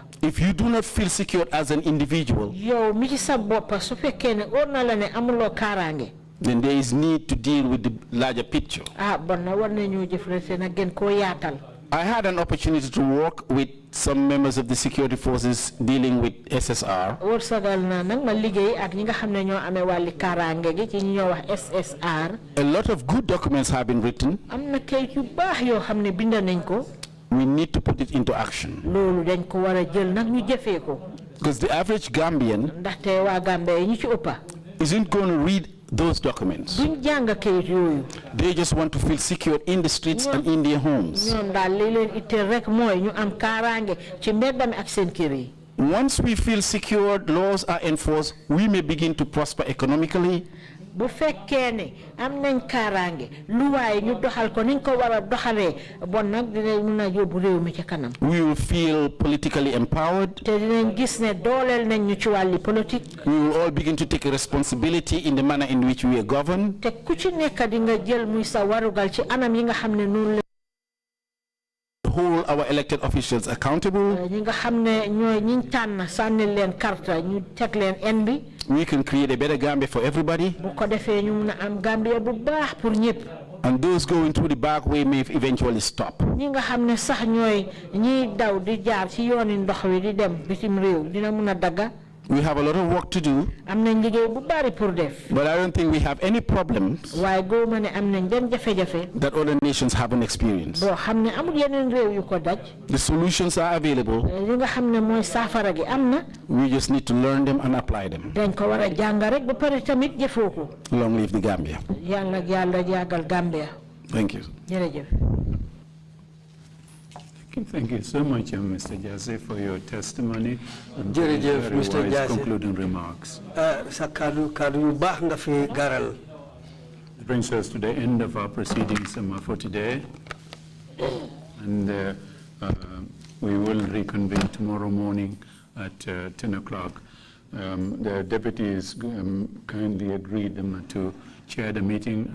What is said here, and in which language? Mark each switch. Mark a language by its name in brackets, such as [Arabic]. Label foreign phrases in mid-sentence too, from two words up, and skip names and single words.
[English] If you do not feel secure as an individual, [Wolof] yow mi ci sa boppa su fekkee ne óor na la ne amuloo kaaraange. [English] then there is need to deal with the larger picture. [Wolof] bon na war nañu jëflante na gën koo yaatal. [English] I had an opportunity to work with some members of the security forces dealing with SSR. [Wolof] wërsagal na nag ma liggéey ak ñi nga xam ne ñoo amee wàlli kaaraange gi ci ñoo wax SSR. [English] A lot of good documents have been written. [Wolof] am na kayit yu baax yoo xam ne binda nañ ko. [English] We need to put it into action. [Wolof] loolu dañ ko war a jël nag ñu jëfee ko. [English] Because the average Gambian [Wolof] ndaxte waa Gambie ñu ci ëppa [English] isn't going to read those documents. [Wolof] duñ jàng kayit yooyu. [English] They just want to feel secure in the streets and in their homes. [Wolof] ñoom daal li leen itteel rek mooy ñu am kaaraange ci mbeddami ak seen kër yi. [English] Once we feel secured, laws are enforced, we may begin to prosper economically. [Wolof] bu fekkee ne am nañ kaaraange lu waaye ñu doxal ko niñ ko war a doxalee bon nag dinañ mun a yóbbu réew mi ci kanam. [English] We will feel politically empowered. [Wolof] te dinañ gis ne dooleel nañ ñu ci wàlli politique. [English] We will all begin to take a responsibility in the manner in which we are governed. [Wolof] te ku ci nekk di nga jël muy sa warugal ci anam yi nga xam ne noonu la. [English] Hold our elected officials accountable. [Wolof] ñi nga xam ne ñooy ñiñ tànn sànni leen karta ñu teg leen en bi. [English] We can create a better Gambia for everybody. [Wolof] bu ko defee ñu mun a am Gambia bu baax pour ñëpp. [English] And those going through the back way may eventually stop. [Wolof] ñi nga xam ne sax ñooy ñiy daw di jaar ci yooni ndox wi di dem bitim réew dina mun a dagga. [English] We have a lot of work to do. [Wolof] am nañ liggéey bu bari pour def. [English] But I don't think we have any problems [Wolof] waaye góoma ne am nañ benn jafe-jafe. [English] that other nations haven't experienced. [Wolof] boo xam ne amul yeneen réew yu ko daj. [English] The solutions are available. [Wolof] li nga xam ne mooy saafara gi am na. [English] We just need to learn them and apply them. [Wolof] dañ ko war a jàng rek ba pare tamit jëfoo ko. [English] Long live the Gambia. [Wolof] yàlla yàggal Gambia. [English] Thank you. [Wolof] jërëjëf. [English] Thank you so much, Mr. Jassey, for your testimony and [Wolof] Jërëjëf, [English] very Mr. wise Jassey. concluding remarks. [Wolof] sa kaddu yu baax nga fi garal. [English] It brings us to the end of our proceedings for today. And we will reconvene tomorrow morning at 10 o'clock. The deputies kindly agreed to chair the meeting.